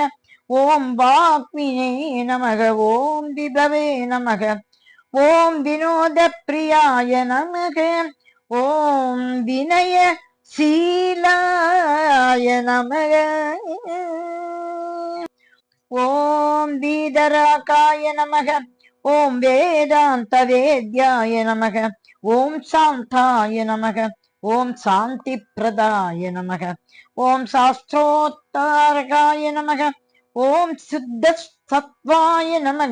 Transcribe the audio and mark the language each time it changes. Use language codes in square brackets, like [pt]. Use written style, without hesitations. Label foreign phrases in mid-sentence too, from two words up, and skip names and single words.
[sa] ओम वाग्मिने नमः। ओम विभवे नमः। ओम विनोद प्रियाय नमः। ओम विनय शीलाय नमः। ॐ वीतरागाय नमः। ॐ वेदान्त वेद्याय नमः. ॐ शान्ताय नमः। ॐ शान्ति प्रदाय नमः. ॐ शास्त्रोत्तारकाय नमः. ॐ शुद्ध सत्त्वाय नमः.